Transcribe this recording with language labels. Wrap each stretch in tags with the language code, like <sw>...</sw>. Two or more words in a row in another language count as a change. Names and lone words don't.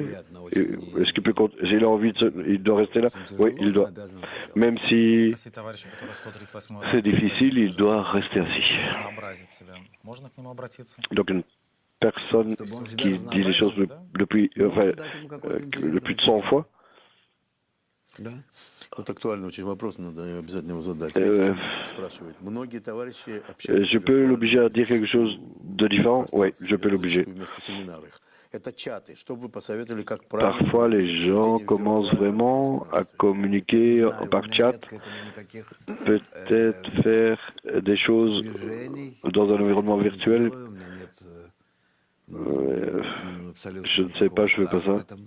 <fr>Est-ce qu'il peut s'il a envie il doit rester là? Oui, il doit. Même si c'est difficile, il doit rester assis. Donc une personne qui dit les choses depuis de 100 fois.</fr> <ru>Вот актуальный очень вопрос, надо обязательно его задать. Спрашивает. Многие товарищи общаются.</ru> <fr>Je peux l'obliger à dire quelque chose de différent? Oui, je peux l'obliger. Parfois, les gens commencent vraiment à communiquer par chat, peut-être faire des choses dans un environnement virtuel Je ne sais pas, je ne fais pas ça.</fr>